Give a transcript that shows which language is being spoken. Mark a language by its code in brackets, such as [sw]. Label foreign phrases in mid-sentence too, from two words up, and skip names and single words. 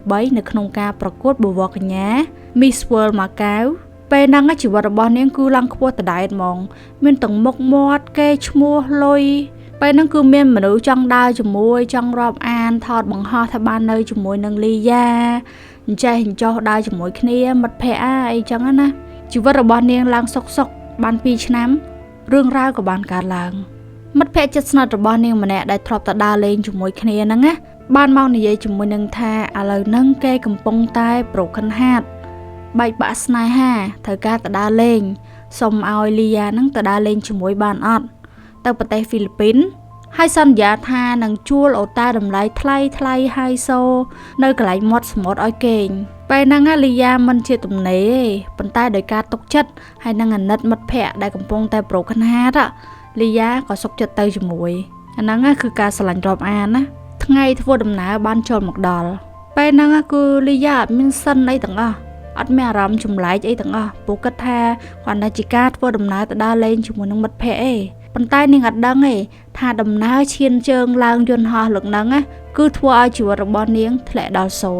[km] 3 នៅក្នុងការប្រកួតបវរកញ្ញា Miss World Macau ពេលហ្នឹងជីវិតរបស់នាងគឺឡើងខ្ពស់ដដែលហ្មងមានទាំងមុខមាត់គេឈ្មោះលុយពេលហ្នឹងគឺមានមនុស្សចង់ដើរជាមួយចង់រាប់អានថតបង្ហោះថាបាននៅជាមួយនឹងលីយ៉ាអញ្ចេះអញ្ចោះដើរជាមួយគ្នាមិត្តភ័ ក្តិអីចឹងណាជីវិតរបស់នាងឡើងសុកបាន2ឆ្នាំរឿងរ៉ាវក៏បានកើតឡើងមិត្តភ័ក្តិជិតស្និទ្ធរបស់នាងម្នាក់ដែលធ្លាប់តែដើរលេងជាមួយគ្នាហ្នឹងណាបានមកនិយាយជាមួយនឹងថាឥឡូវហ្នឹងគេកំពុងតែ [en] broken heart [km] បែកបាក់ស្នេហាត្រូវការទៅដើរលេងសុំឲ្យលីយ៉ាហ្នឹងទៅដើរលេងជាមួយបានអត់ទៅប្រទេសហ្វីលីពីនហើយសន្យាថានឹងជួលអូតាតម្លៃថ្លៃ ហៃសូនៅកន្លែងមាត់សមុទ្រឲ្យគេងពេលហ្នឹងលីយ៉ាមិនជាទំនេរទេប៉ុន្តែដោយការទុកចិត្តហើយនឹងអាណិតមិ ត្តភ័ក្តិដែលកំពុងតែ [en] broken heart [km] លីយ៉ាក៏សុខចិត្តទៅជាមួយអាហ្នឹងគឺការស្រឡាញ់រាប់អានណាថ្ងៃធ្វើដំណើរបានចូលមកដល់ពេលហ្នឹងគឺលីយ៉ាអត់មានសិនអីទាំងអស់អត់មានអារម្មណ៍ចម្លែកអីទាំងអស់ព្រោះគិតថាគាត់តែជាការធ្វើដំណើរទៅដើរលេងជាមួយនឹងមិត្តភ័ក្តិឯងប៉ុន្តែនាងអត់ដឹងទេថាដំណើរឈានជើងឡើងយន្តហោះលើកហ្នឹងគឺធ្វើឲ្យជីវិតរបស់នាងធ្លាក់ដល់